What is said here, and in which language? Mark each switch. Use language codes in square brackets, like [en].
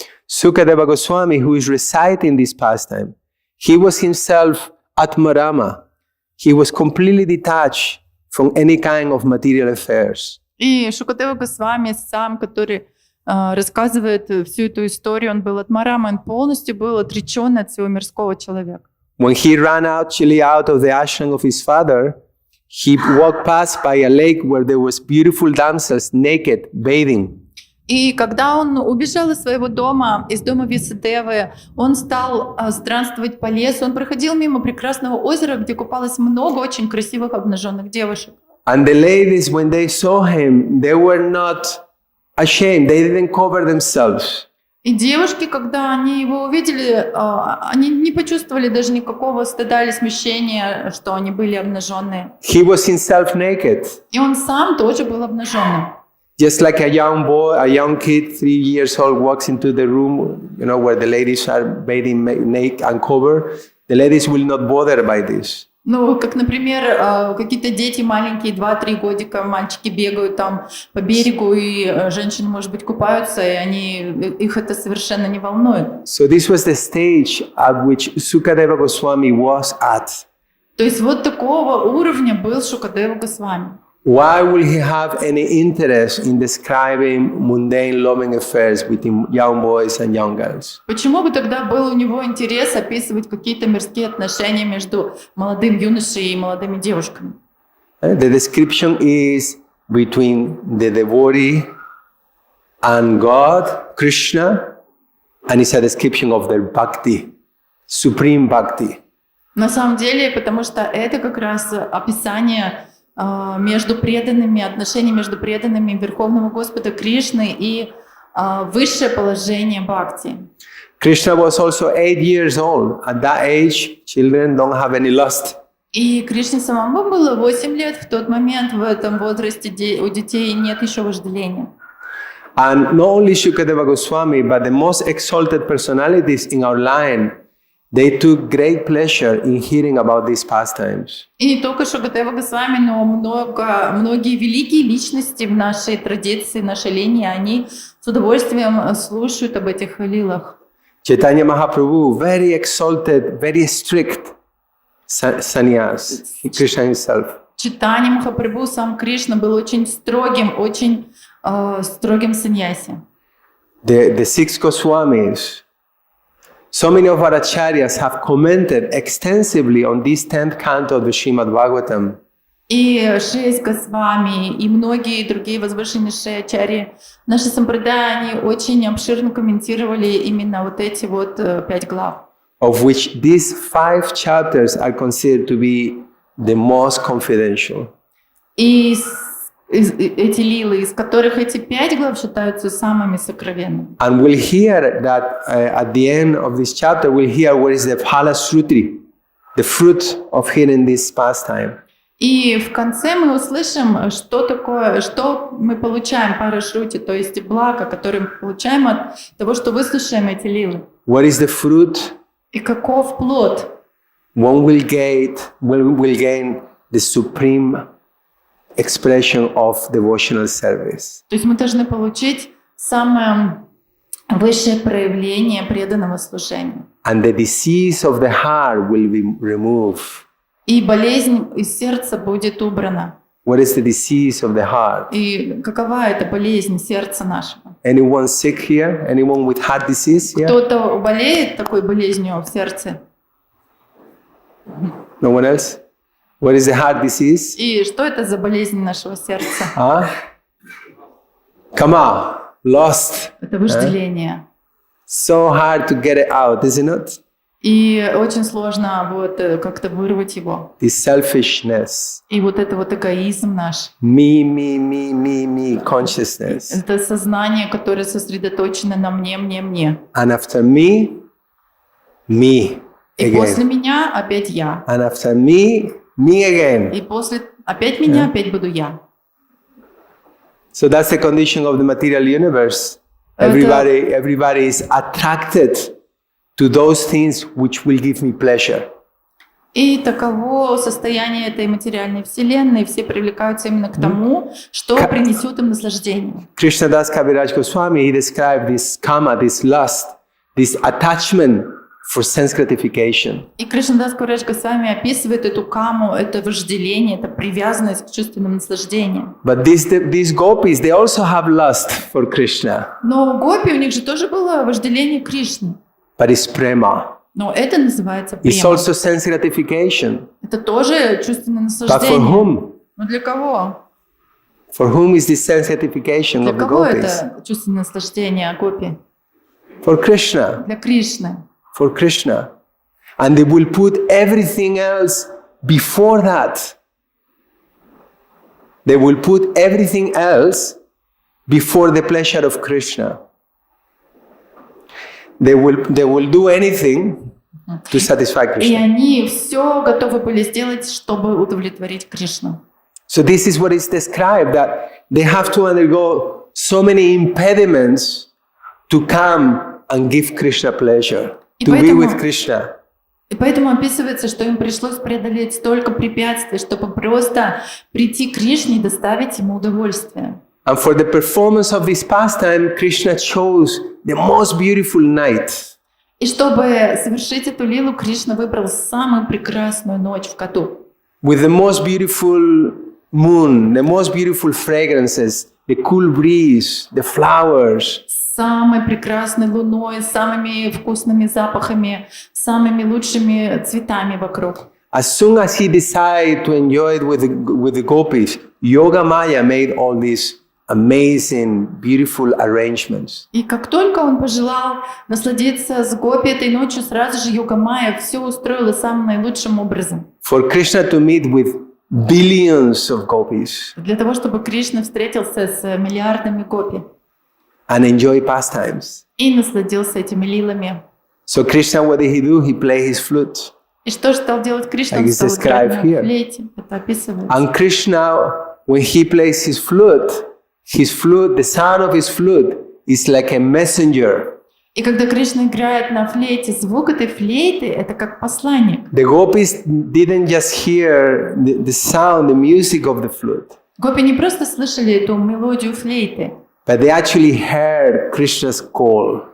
[en] Sukadeva Goswami, who is reciting this pastime, he was himself Atmarama. He was completely detached from any kind of material affairs. [ru] И Шукадева Госвами сам, который рассказывает всю эту историю, он был Атмарама, он полностью был отречен от всего мирского человека. [en] When he ran actually out of the ashram of his father, he walked past by a lake where there was beautiful damsels naked bathing. [ru] И когда он убежал из своего дома, из дома Висадевы, он стал странствовать по лесу, он проходил мимо прекрасного озера, где купалось много очень красивых обнаженных девушек. [en] And the ladies, when they saw him, they were not ashamed. They didn't cover themselves. [ru] И девушки, когда они его увидели, они не почувствовали даже никакого стыда или смущения, что они были обнаженные. [en] He was himself naked. [ru] И он сам тоже был обнаженным. [en] Just like a young boy, a young kid, 3 years old, walks into the room, where the ladies are bathing naked and covered, the ladies will not bother by this. [ru] Ну, как, например, какие-то дети маленькие, 2-3 годика, мальчики бегают там по берегу, и женщины, может быть, купаются, и их это совершенно не волнует. [en] So this was the stage at which Sukadeva Goswami was at. [ru] То есть вот такого уровня был Шукадева Госвами. [en] Why will he have any interest in describing mundane loving affairs between young boys and young girls? [ru] Почему бы тогда был у него интерес описывать какие-то мирские отношения между молодым юношей и молодыми девушками? [en] The description is between the devotee and God, Krishna, and it's a description of their bhakti, supreme bhakti. [ru] На самом деле, потому что это как раз описание между преданными, отношения между преданными Верховного Господа Кришны и высшее положение бхакти. [en] Krishna was also 8 years old. At that age, children don't have any lust. [ru] И Кришне самому было 8 лет. В тот момент, в этом возрасте, у детей нет еще вожделения. [en] And not only Shukadeva Goswami, but the most exalted personalities in our line, they took great pleasure in hearing about these pastimes. [ru] И не только Шукадева Госвами, но многие великие личности в нашей традиции, в нашей линии, они с удовольствием слушают об этих лилах. [en] Chaitanya Mahaprabhu, very exalted, very strict sannyas, Krishna himself. [ru] Чайтанья Махапрабху, сам Кришна, был очень строгим саньяси. [en] The 6 Goswamis, so many of our acharyas have commented extensively on this 10th canto of the Shrimad-бхагаватам. [ru] И 6 Госвами, и многие другие возвышеннейшие ачарьи, наши сампрадая, они очень обширно комментировали именно вот эти вот 5 глав. [en] Of which these 5 chapters are considered to be the most confidential. [ru] И эти лилы, из которых эти 5 глав считаются самыми сокровенными. [en] And we'll hear that at the end of this chapter, we'll hear what is the phala srutri, the fruit of hearing this pastime. [ru] И в конце мы услышим, что мы получаем пара шрути, то есть благо, которое мы получаем от того, что выслушаем эти лилы. [en] What is the fruit? [ru] И каков плод? [en] One will gain the supreme expression of devotional service. [ru] То есть мы должны получить самое высшее проявление преданного служения. [en] And the disease of the heart will be removed. [ru] И болезнь из сердца будет убрана. [en] What is the disease of the heart? [ru] И какова эта болезнь сердца нашего? [en] Anyone sick here? Anyone with heart disease here? [ru] Кто-то болеет такой болезнью в сердце? [en] No one else? What is the heart disease? [ru] И что это за болезнь нашего сердца? [en] Come on, lost. [ru] Это вожделение. [en] So hard to get it out, isn't it? [ru] И очень сложно вот как-то вырвать его. [en] This selfishness. [ru] И вот это вот эгоизм наш. [en] Me consciousness. [ru] Это сознание, которое сосредоточено на мне. [en] And after me [ru] И [en] again. [ru] после меня опять я. [en] And after me again. [ru] И после опять меня, опять буду я. [en] So that's the condition of the material universe. Everybody is attracted to those things which will give me pleasure. [ru] И таково состояние этой материальной вселенной. Все привлекаются именно к тому, что принесет им наслаждение. [en] Krishna Das Kaviraj Goswami, he described this kama, this lust, this attachment for sense gratification. [ru] И Кришнадас Кавирадж Госвами описывает эту каму, это вожделение, это привязанность к чувственным наслаждениям. [en] But these gopis, they also have lust for Krishna. [ru] Но у гопи, у них же тоже было вожделение Кришны. [en] But it's prema. [ru] Но это называется [en] It's [ru] према. [en] also sense gratification. [ru] Это тоже чувственное [en] But for [ru] наслаждение. [en] whom? [ru] Но для кого? [en] For whom is this sense gratification [ru] Для [en] of the [ru] кого [en] gopis? [ru] это чувственное наслаждение гопи? [en] For Krishna. [ru] Для Кришны. [en] For Krishna. And they will put everything else before that. They will put everything else before the pleasure of Krishna. They will do anything to satisfy [ru] И [en] Krishna. [ru] они все готовы были сделать, чтобы удовлетворить Кришну. [en] So this is what is described, that they have to undergo so many impediments to come and give Krishna pleasure, to be with Krishna. [ru] И поэтому описывается, что им пришлось преодолеть столько препятствий, чтобы просто прийти к Кришне и доставить ему удовольствие. [en] And for the performance of this pastime, Krishna chose the most beautiful night. [ru] И чтобы совершить эту лилу, Кришна выбрал самую прекрасную ночь в году. [en] With the most beautiful moon, the most beautiful fragrances, the cool breeze, the flowers. [ru] С самой прекрасной луной, самыми вкусными запахами, самыми лучшими цветами вокруг. [en] As soon as he decided to enjoy it with the gopis, Yoga Maya made all these amazing, beautiful arrangements. [ru] И как только он пожелал насладиться с гопи этой ночью, сразу же Йога Майя все устроила самым наилучшим образом. [en] For Krishna to meet with billions of gopis [ru] Для того, чтобы Кришна встретился с миллиардами гопи [en] and enjoy pastimes. [ru] и насладился этими лилами. [en] So Krishna, what did he do? He played his flute. [ru] И что же стал делать Кришна? [en] Like [ru] Он [en] it's [ru] стал играть [en] described [ru] на [en] here. [ru] флейте. Это описывается. [en] And Krishna, when he plays his flute, the sound of his flute is like a messenger. [ru] И когда Кришна играет на флейте, звук этой флейты — это как посланник. [en] The gopis didn't just hear the sound, the music of the flute, [ru] Гопи не просто слышали эту мелодию флейты, [en] but they actually heard Krishna's call.